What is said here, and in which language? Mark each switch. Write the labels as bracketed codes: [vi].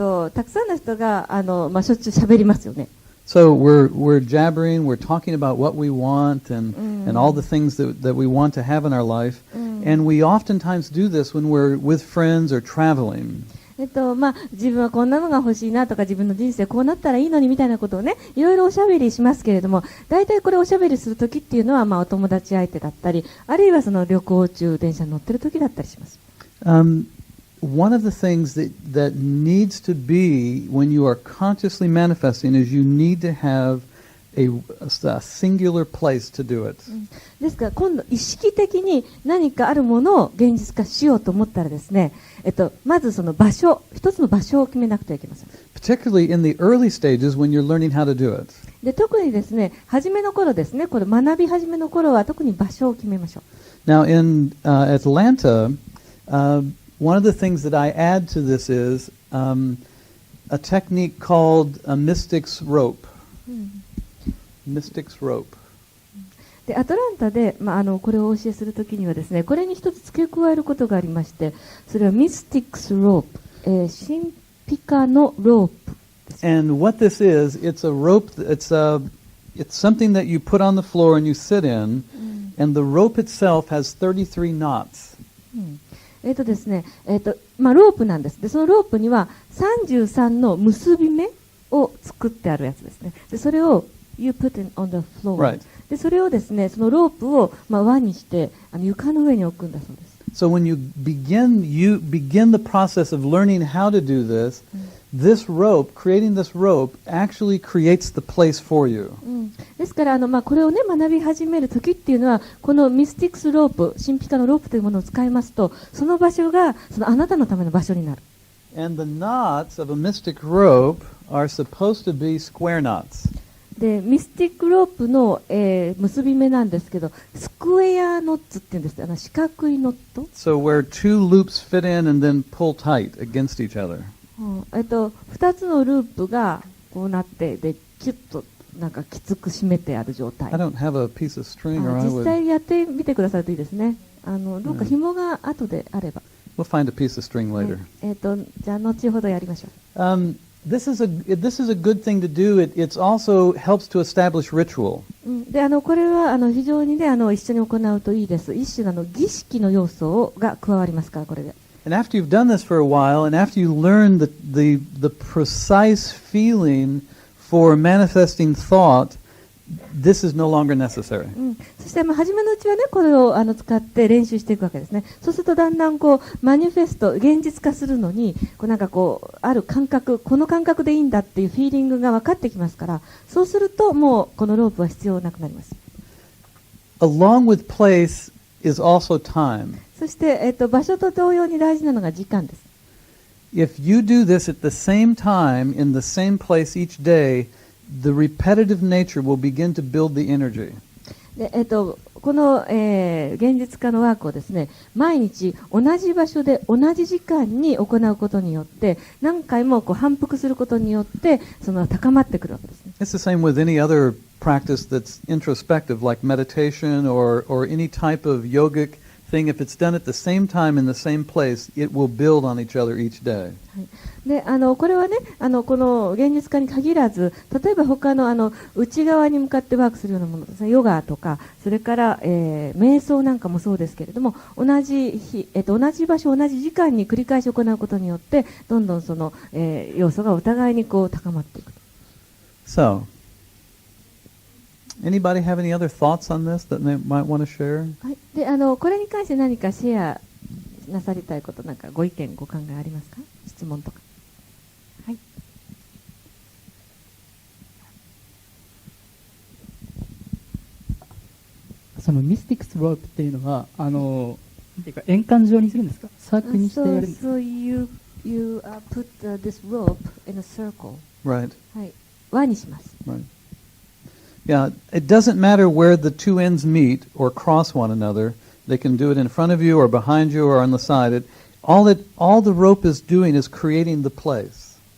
[ja] たくさんの人がしょっちゅう喋りますよね。 [en] So we're jabbering, we're talking about what we want and all the things that we want to have in our life. And we oftentimes do this when we're with friends or traveling. [ja] 自分はこんなのが欲しいなとか、自分の人生こうなったらいいのにみたいなことをね、いろいろおしゃべりしますけれども、大体これおしゃべりするときっていうのは、お友達相手だったり、あるいはその旅行中、電車に乗ってるときだったりします。 [en] One of the things that needs to be when you are consciously manifesting is you need to have a singular place to do it. [ja] ですから今度意識的に何かあるものを現実化しようと思ったらですね、まずその場所、一つの場所を決めなくてはいけません。 [en] Particularly in the early stages when you're learning how to do it. [ja] で特にですね、初めの頃ですね、これ学び始めの頃は特に場所を決めましょう。 [en] Now in Atlanta, one of the things that I add to this is a technique called a mystic's rope. Mystic's rope. [ja] でアトランタで、これをお教えするときにはですね、これに一つ付け加えることがありまして、それはミスティックスロープ、神秘家のロープです。 [en] And what this is, it's a rope. It's something that you put on the floor and you sit in, and the rope itself has 33 knots. [ja] ですね、ロープなんです。でそのロープには33の結び目を作ってあるやつですね。でそれを [en] You put it on the floor. Right. [ja] でそれをですね、そのロープを輪にして床の上に置くんだそうです。 [en] So when you begin the process of learning how to do this, this rope, creating this rope, actually creates the place for you. [ja] ですからこれをね学び始める時っていうのは、このミスティックスロープ、神秘家のロープというものを使いますと、その場所があなたのための場所になる。 [en] And the knots of a mystic rope are supposed to be square knots. [ja] でミスティックロープの、結び目なんですけど、スクエアノッツっていうんです。四角いノット。 [en] So where two loops fit in and then pull tight against each other. [ja] 2つのループがこうなって、でキュッとなんかきつく締めてある状態。 [en] I don't have a piece of string or I [ja] 実際やってみてくださるといいですね。どうか紐が後であれば。 [en] We'll find a piece of string later. [ja] じゃあ後ほどやりましょう。 [en] This is a good thing to do. It also helps to establish ritual. [ja] でこれは非常にね一緒に行うといいです。一種の儀式の要素が加わりますから、これで。 [en] And after you've done this for a while, and after you learn the precise feeling for manifesting thought, this is no longer necessary. [ja] そして初めのうちはね、これを使って練習していくわけですね。そうするとだんだんマニフェスト、現実化するのにある感覚、この感覚でいいんだっていうフィーリングが分かってきますから、そうするともうこのロープは必要なくなります。 [en] Along with place is also time. [ja] そして、場所と同様に大事なのが時間です。 [en] If you do this at the same time in the same place each day, the repetitive nature will begin to build the energy. [ja] でこの、現実化のワークをですね、毎日同じ場所で同じ時間に行うことによって、何回も反復することによって高まってくるわけですね。 [en] It's the same with any other practice that's introspective, like meditation or any type of yogic thing, if it's done at the same time in the same place, it will build on each other each day. [ja] でこれはねこの現実化に限らず、例えば他の内側に向かってワークするようなものですね、ヨガとかそれから、瞑想なんかもそうですけれども、同じ日、同じ場所同じ時間に繰り返し行うことによってどんどんその、要素がお互いにこう高まっていく。 [en] So, anybody have any other thoughts on this that they might want to share? [ja] はい、でこれに関して何かシェアなさりたいこと、なんかご意見ご考えありますか？質問とか。はい。そのミスティックスロープっていうのはていうか円環状にするんですか？サークルにしてやるんですか？ [en] So you put this rope in a circle. Right. [ja] はい。輪にします。 [en] Right. Yeah, it doesn't matter where the two ends meet or cross one another. They can do it in front of you or behind you or on the side. All the rope is doing is creating the place.